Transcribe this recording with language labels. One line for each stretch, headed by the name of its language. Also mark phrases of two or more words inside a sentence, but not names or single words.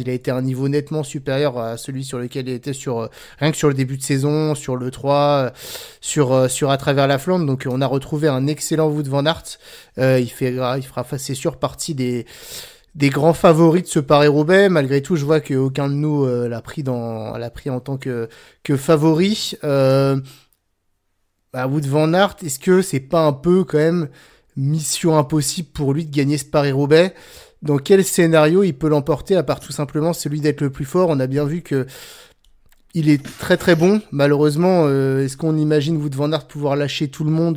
French: Il a été à un niveau nettement supérieur à celui sur lequel il était rien que sur le début de saison, sur le 3, sur à travers la Flandre. Donc on a retrouvé un excellent Wout van Aert. Il fera c'est sûr partie des grands favoris de ce Paris-Roubaix. Malgré tout, je vois qu'aucun de nous l'a pris en tant que favori. Wout van Aert, est-ce que c'est pas un peu quand même mission impossible pour lui de gagner ce Paris-Roubaix? Dans quel scénario il peut l'emporter, à part tout simplement celui d'être le plus fort? On a bien vu que il est très très bon. Malheureusement, est-ce qu'on imagine Wout van Aert pouvoir lâcher tout le monde?